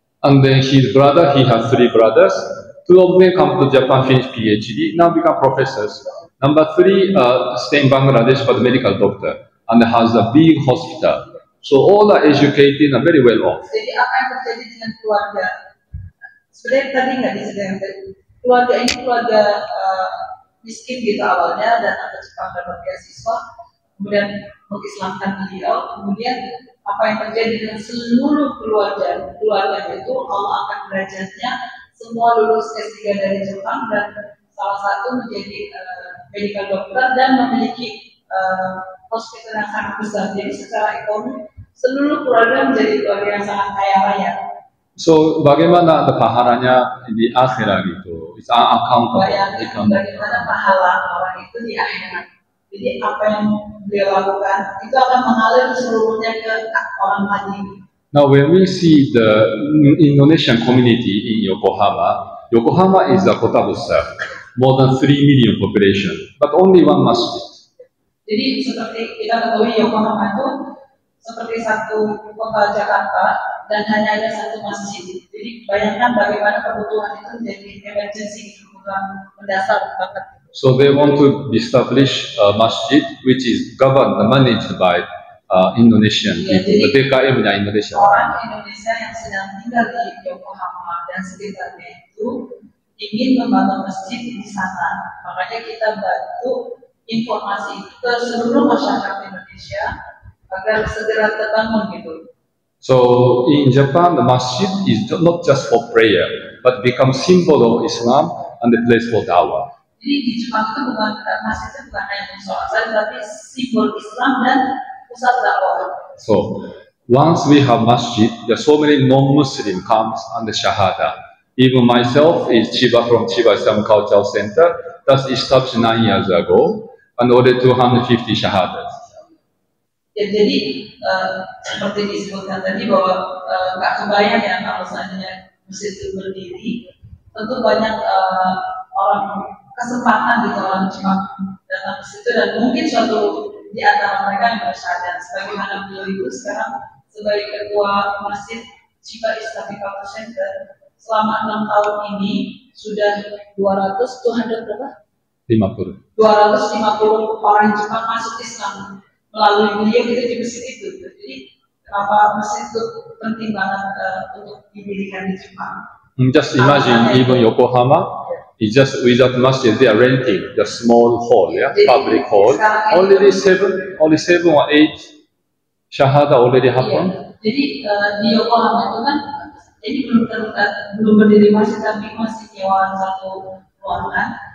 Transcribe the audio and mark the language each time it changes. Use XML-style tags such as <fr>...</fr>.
<en>And then his brother, he has 3 brothers. 2 of them come to Japan, finish PhD, now become professors. Number 3, stay in Bangladesh for the medical doctor, and has a big hospital. So all are educated and very well off.</en> <id>Jadi apa yang terjadi dengan keluarga? Sebenarnya tadi nggak disediakan. Keluarga ini keluarga miskin gitu awalnya, dan ada Jepang dapat beasiswa, kemudian mengislamkan beliau. Kemudian apa yang terjadi dengan seluruh keluarga itu, Allah angkat derajatnya, semua lulus S3 dari Jepang, dan salah satu menjadi medical doctor dan memiliki hospital yang sangat besar. Jadi secara ekonomi seluruh keluarga menjadi keluarga yang sangat kaya raya. So bagaimana pahalanya di akhirat itu?</id> <en>It's uncountable.</en> <id>Bagaimana pahala orang itu di akhirat. Jadi apa yang beliau lakukan itu akan mengalir seluruhnya ke orang tadi.</id> <en>Now, when we see the Indonesian community in Yokohama, Yokohama is a</en> <id>kota besar,</id> <en>more than 3 million population, but only one masjid.</en> <id>Jadi seperti kita ketahui Yokohama itu seperti satu kota Jakarta dan hanya ada satu masjid. Jadi bayangkan bagaimana kebutuhan itu menjadi emergency, kebutuhan mendasar banget.</id> <en>So they want to establish a masjid which is governed, managed by Indonesian people,</en> <id>DKM-nya Indonesia. Orang Indonesia yang sedang tinggal di Yokohama dan sekitarnya itu ingin membangun masjid di sana. Makanya kita bantu informasi ke seluruh masyarakat Indonesia agar segera terbangun gitu.</id> <en>So in Japan, the masjid is not just for prayer, but become symbol of Islam and the place for dawah.</en> <id>Jadi di Jepang itu bukan masjid itu bukan hanya sholat saja, tapi simbol Islam dan pusat dakwah.</id> <en>So once we have masjid, there are so many non-Muslim comes and the shahada. Even myself is Chiba from Chiba Islam Cultural Center, that's established 9 years ago, and already 250 shahadas.</en> <id>Ya, jadi seperti disebutkan tadi bahwa nggak kebayang ya kalau seandainya masjid itu berdiri, tentu banyak orang kesempatan gitu orang Jepang datang ke situ dan mungkin suatu di antara mereka yang bersyahadat. Sebagaimana beliau itu sekarang sebagai ketua masjid Chiba Islamic Cultural Center selama 6 tahun ini sudah 200 berapa? 250 orang Jepang masuk Islam melalui beliau gitu di masjid itu. Jadi kenapa masjid itu penting banget untuk didirikan di Jepang?</id> <en>Just imagine even Yokohama. It's just without masjid, they are renting the small hall, yeah, public hall. Already seven or eight shahada already happened.</en> <id>Jadi di Yokohama itu kan, ini belum berdiri masjid, tapi masih nyewa satu ruangan.</id>